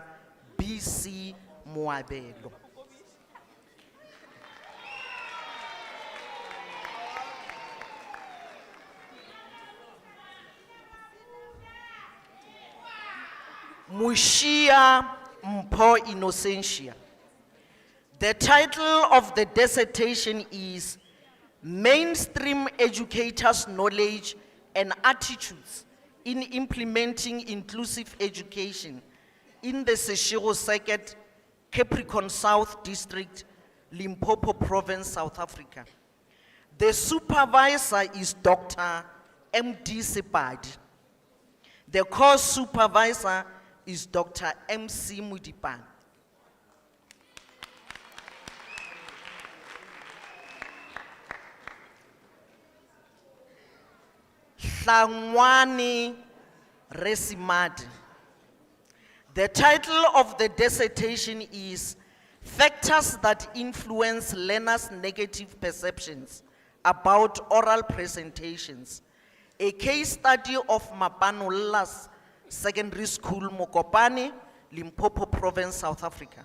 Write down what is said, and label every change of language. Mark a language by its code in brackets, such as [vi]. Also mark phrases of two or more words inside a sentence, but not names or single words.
[en] B.C. Moabelo. Mushia Mpo Innocentia. The title of the dissertation is Mainstream Educators' Knowledge and Attitudes in Implementing Inclusive Education in the Seshego Circuit, Capricorn South District, Limpopo Province, South Africa. The supervisor is Dr. M.D. Sepadi. The course supervisor is Dr. M.C. Mudipan. Hlangwani Resimadi. The title of the dissertation is Factors that Influence Learners' Negative Perceptions about Oral Presentations, a case study of Mapanola's Secondary School, Mokopane, Limpopo Province, South Africa.